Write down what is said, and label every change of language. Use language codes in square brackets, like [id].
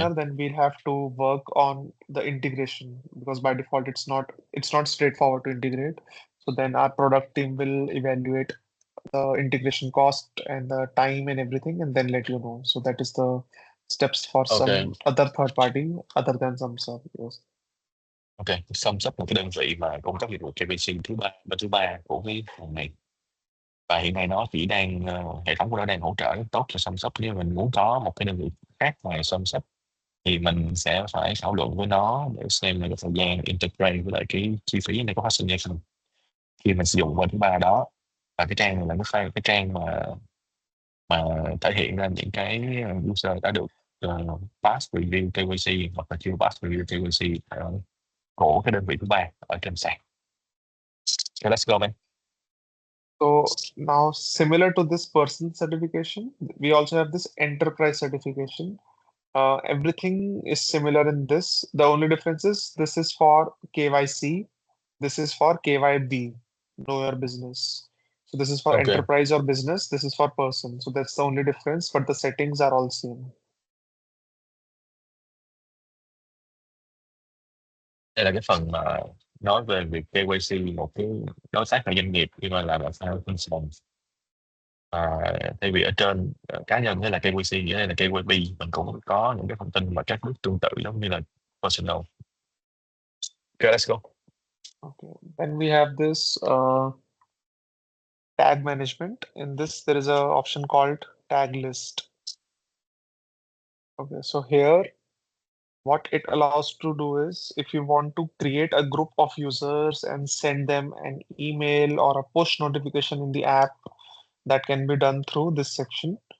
[en] partner, then we'll have to work on the integration because by default it's not straightforward to integrate. So then our product team will evaluate the integration cost and the time and everything and then let you know. So that is the steps for Okay. some other third party other than SumSub. Yes. [vi] Ok, Sum Sub là cái đơn vị mà cung cấp dịch vụ KYC bên thứ ba của cái phần này. Và hiện nay nó chỉ đang hệ thống của nó đang hỗ trợ rất tốt cho Sum Sub. Nếu mình muốn có một cái đơn vị khác ngoài Sum Sub thì mình sẽ phải thảo luận với nó để xem là cái thời gian integrate với lại cái chi phí này có phát sinh hay không khi mình sử dụng bên thứ ba đó. Và cái trang này là cái trang mà thể hiện ra những cái user đã được pass review KYC hoặc là chưa pass review KYC của cái đơn vị thứ ba ở trên sàn. [en] Okay, let's go, man. So now, similar to this person certification, we also have this enterprise certification. Everything is similar in this. The only difference is this is for KYC, this is for KYB, know your business. So this is for Ok, enterprise or business, this is for person. So that's the only difference, but the settings are all same. [vi] đây là cái phần mà nói về việc KYC một cái đối tác là doanh nghiệp nhưng mà làm sao phân sàn. Thay vì ở trên cá nhân thế là KYC, ở đây là KYB, mình cũng có những cái thông tin mà các bước tương tự giống như là personal. [en] Okay, let's go. Okay. Then we have this tag management. In this, there is a option called tag list. Okay, so here what it allows to do is if you want to create a group of users and send them an email or a push notification in the app, that can be done through this section.